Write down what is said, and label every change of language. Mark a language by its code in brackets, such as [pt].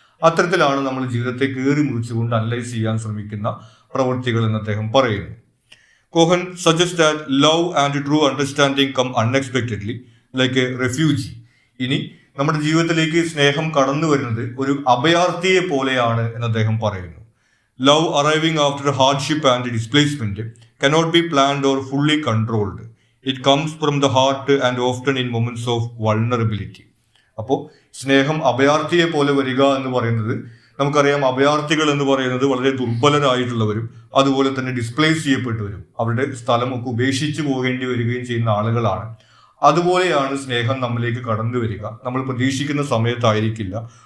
[ml] അത്തരത്തിലാണ് നമ്മൾ ജീവിതത്തെ കീറി മുറിച്ചുകൊണ്ട് അനലൈസ് ചെയ്യാൻ ശ്രമിക്കുന്ന പ്രവൃത്തികൾ എന്ന് അദ്ദേഹം പറയുന്നു. [en] Cohen suggest that love and true understanding come unexpectedly like a refugee. [ml] ഇനി നമ്മുടെ ജീവിതത്തിലേക്ക് സ്നേഹം കടന്നു വരുന്നത് ഒരു അഭയാർത്ഥിയെ പോലെയാണ് എന്ന് അദ്ദേഹം പറയുന്നു. [en] Love arriving after hardship and displacement cannot be planned or fully controlled. It comes from the heart and often in moments of vulnerability. [ml] അപ്പോൾ സ്നേഹം അഭയാർത്ഥിയെ പോലെ വരിക എന്ന് പറയുന്നത് നമുക്കറിയാം. അഭയാർത്ഥികൾ എന്ന് പറയുന്നത് വളരെ ദുർബലരായിട്ടുള്ളവരും അതുപോലെ തന്നെ ഡിസ്പ്ലേസ് ചെയ്യപ്പെട്ടവരും അവരുടെ സ്ഥലമൊക്കെ ഉപേക്ഷിച്ച് പോകേണ്ടി വരികയും ചെയ്യുന്ന ആളുകളാണ്. അതുപോലെയാണ് സ്നേഹം നമ്മളിലേക്ക് കടന്നു വരിക. നമ്മൾ പ്രതീക്ഷിക്കുന്ന സമയത്തായിരിക്കില്ല.